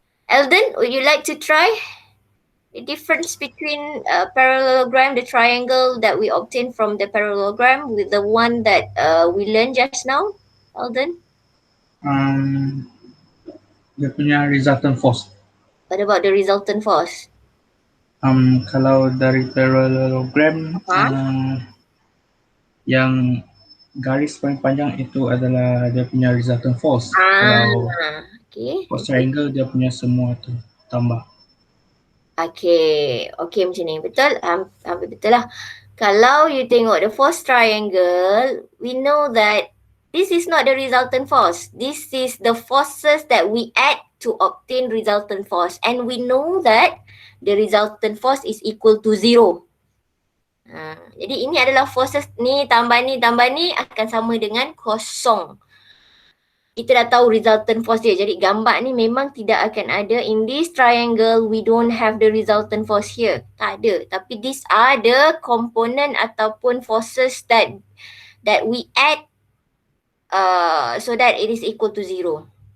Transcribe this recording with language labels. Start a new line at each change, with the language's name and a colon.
English: Eldon, would you like to try? The difference between parallelogram, the triangle that we obtained from the parallelogram with the one that we learned just now, Eldon?
Malay: Dia punya resultant force.
English: What about the resultant force?
Malay: Kalau dari parallelogram, yang garis paling panjang itu adalah dia punya resultant force. Kalau post triangle dia punya semua tu tambah. Okay macam ni. Betul? Hampir betul lah. Kalau you tengok
English: the force triangle, we know that this is not the resultant force. This is the forces that we add to obtain resultant force. And we know that the resultant force is equal to 0.
Malay: Jadi ini adalah forces ni tambah ni akan sama dengan kosong. Kita dah tahu resultant force dia. Jadi gambar ni memang tidak akan ada.
English: In this triangle, we don't have the resultant force here.
Malay: Tak ada.
English: Tapi these are the component ataupun forces that we add so that it is equal to 0.